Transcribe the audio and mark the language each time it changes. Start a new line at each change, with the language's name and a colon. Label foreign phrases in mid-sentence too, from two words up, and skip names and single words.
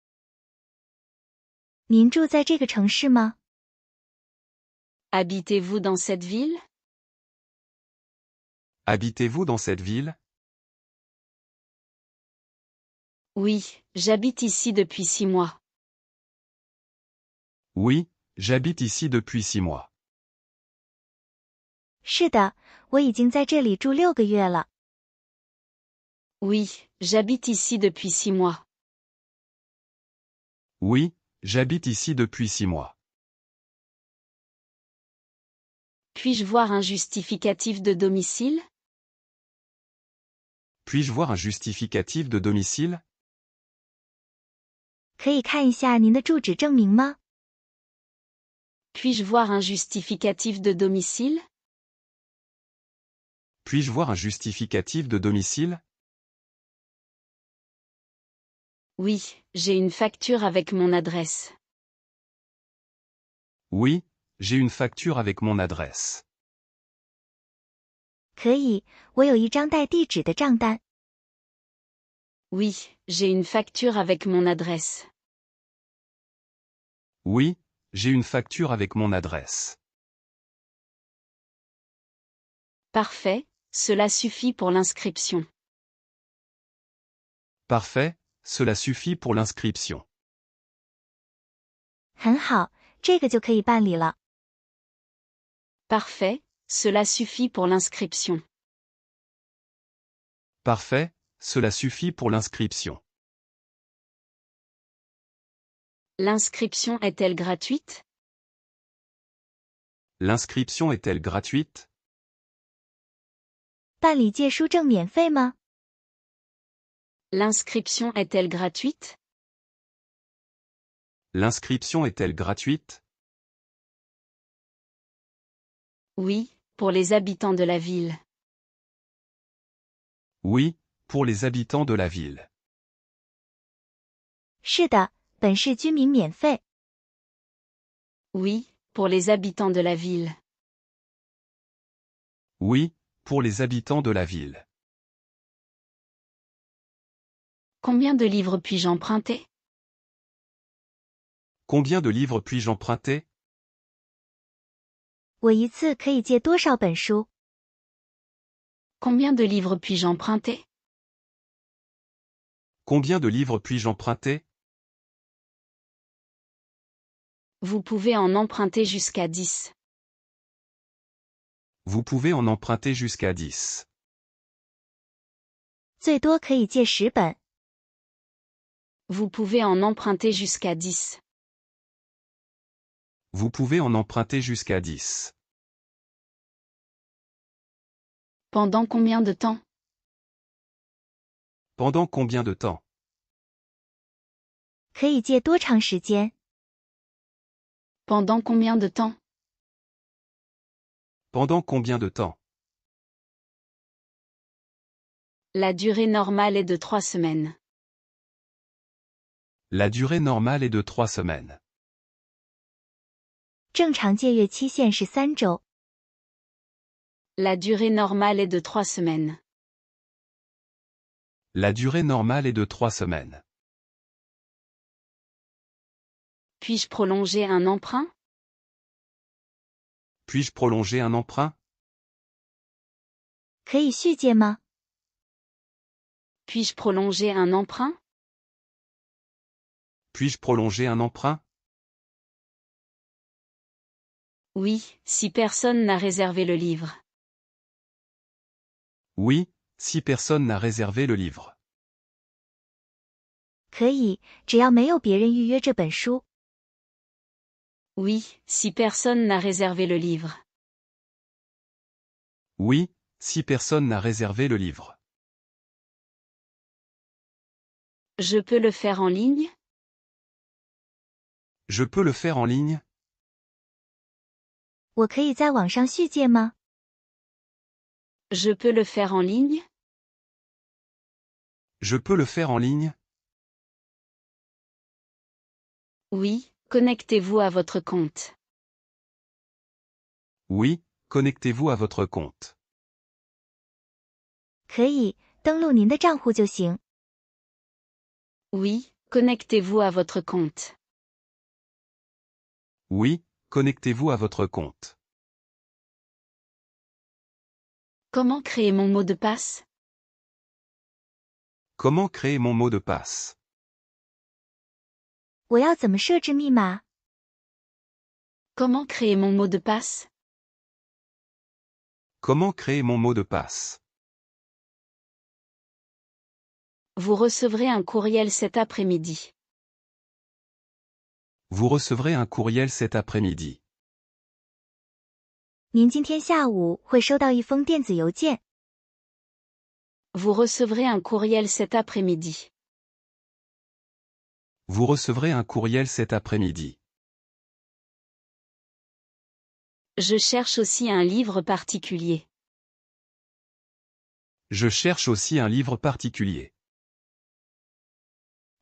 Chinese: 您住在这个城市吗？
French: Habitez-vous dans cette ville? Habitez-vous dans cette ville? Oui, j'habite ici depuis 6 mois. Oui, j'habite ici depuis 6 mois.
Chinese: 是的，我已经在这里住6个月了。
French: Oui, j'habite ici depuis 6 mois. Oui, j'habite ici depuis 6 mois. Puis-je voir un justificatif de domicile? Puis-je voir un justificatif de domicile?
Chinese: 可以看一下您的住址证明吗？
French: Puis-je voir un justificatif de domicile? Puis-je voir un justificatif de domicile? Oui, j'ai une facture avec mon adresse. Oui, j'ai une facture avec mon adresse.
Chinese: 可以，我有一张带地址的账单。
French: Oui, j'ai une facture avec mon adresse. Oui, j'ai une facture avec mon adresse. Parfait, cela suffit pour l'inscription. Parfait, cela suffit pour l'inscription.
Chinese: 很好，这个就可以办理了。
French: Parfait, cela suffit pour l'inscription. Parfait, cela suffit pour l'inscription. L'inscription est-elle gratuite? L'inscription est-elle gratuite?
Chinese: 办理借书证免费吗？
French: L'inscription est-elle gratuite? L'inscription est-elle gratuite? Oui, pour les habitants de la ville. Oui, pour les habitants de la ville.
Chinese: 是的，本市居民免费。
French: Oui, pour les habitants de la ville. Oui, pour les habitants de la ville. Combien de livres puis-je emprunter? Combien de livres puis-je emprunter?
Chinese: 我一次可以借多少本书？
French: Combien de livres puis-je emprunter? Combien de livres puis-je emprunter? Vous pouvez en emprunter jusqu'à 10. Vous pouvez en emprunter jusqu'à 10.
Chinese: 最多可以借10本。
French: Vous pouvez en emprunter jusqu'à 10. Vous pouvez en emprunter jusqu'à 10. Pendant combien de temps? Pendant combien de temps?
Chinese: 可以借多长时间？
French: Pendant combien de temps? Pendant combien de temps? La durée normale est de 3 semaines. La durée normale est de 3 semaines.
Chinese: 正常借阅期限是3周。
French: La durée normale est de 3 semaines. La durée normale est de 3 semaines. Puis-je prolonger un emprunt? Puis-je prolonger un emprunt?
Chinese: 可以续借吗？
French: Puis-je prolonger un emprunt? Puis-je prolonger un emprunt? Oui, si personne n'a réservé le livre. Oui, si personne n'a réservé le livre.
Chinese: 可以，只要没有别人预约这本书。
French: Oui, si personne n'a réservé le livre. Oui, si personne n'a réservé le livre. Je peux le faire en ligne? Je peux le faire en ligne?
Chinese: 我可以在网上续借吗？
French: Je peux le faire en ligne? Je peux le faire en ligne? Oui, connectez-vous à votre compte. Oui, connectez-vous à votre compte.
Chinese: 可以，登录您的账户就行。
French: Oui, connectez-vous à votre compte. Oui, connectez-vous à votre compte. Comment créer mon mot de passe? Comment créer mon mot de passe?
Chinese: 我要怎么设置密码？
French: Comment créer mon mot de passe? Comment créer mon mot de passe? Vous recevrez un courriel cet après-midi. Vous recevrez un courriel cet après-midi.
Chinese: 您今天下午会收到一封电子邮件。
French: Vous recevrez un courriel cet après-midi. Vous recevrez un courriel cet après-midi. Je cherche aussi un livre particulier. Je cherche aussi un livre particulier.